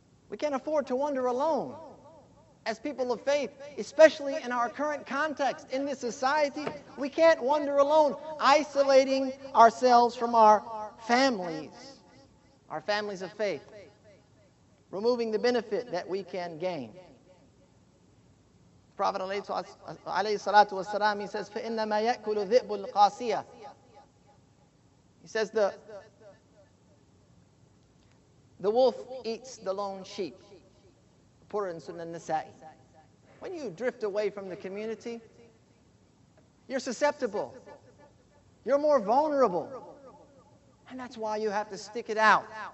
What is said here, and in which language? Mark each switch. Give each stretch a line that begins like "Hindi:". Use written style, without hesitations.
English: We can't afford to wander alone. As people of faith, especially in our current context, in this society, we can't wander alone, isolating ourselves from our families of faith, removing the benefit that we can gain. Prophet ﷺ, he says,
Arabic: فَإِنَّمَا يَأْكُلُ ذِئْبُ الْقَاسِيَةِ.
English: He says the wolf eats the lone sheep. Put it in Sunan Nasa'i. When you drift away from the community, you're susceptible. You're more vulnerable. And that's why you have to stick it out.